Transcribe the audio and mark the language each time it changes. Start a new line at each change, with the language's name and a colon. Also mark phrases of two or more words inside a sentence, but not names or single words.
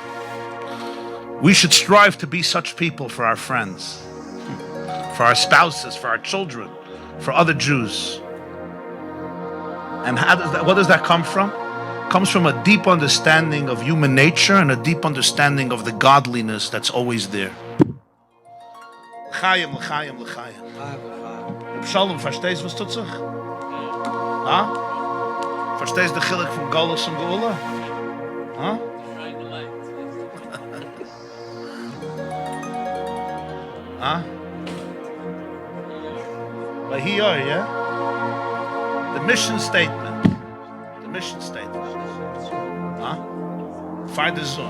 English: We should strive to be such people for our friends, for our spouses, for our children, for other Jews. And what does that come from? It comes from a deep understanding of human nature and a deep understanding of the godliness that's always there.
Hebrew: L'chaim, l'chaim, l'chaim. Shalom,
Yiddish: verstehst was tut sich? Huh?
English: Verstehst the chilek from Gulah and Gulah? Huh? Huh? But here, yeah? The mission statement. The mission statement. Huh? Find the zone.